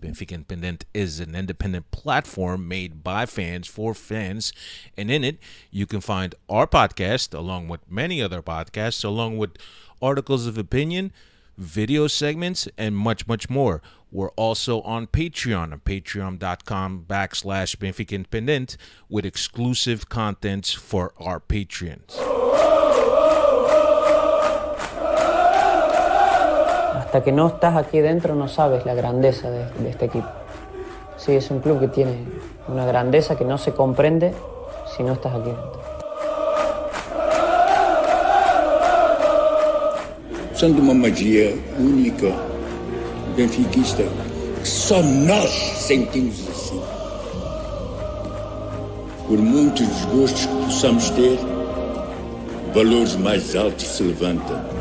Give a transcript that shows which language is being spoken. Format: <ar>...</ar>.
<en>Benfica Independent is an independent platform made by fans for fans, and in it, you can find our podcast along with many other podcasts, along with articles of opinion, video segments, and much, much more. We're also on patreon.com/Benfica Independent with exclusive contents for our patrons.</en> <es>Hasta que no estás aquí dentro no sabes la grandeza de este equipo. Sí, es un club que tiene una grandeza que no se comprende si no estás aquí dentro.</es> <pt>São de uma magia única, benfiquista, que só nós sentimos assim. Por muitos desgostos que possamos ter, valores mais altos se levantam.</pt>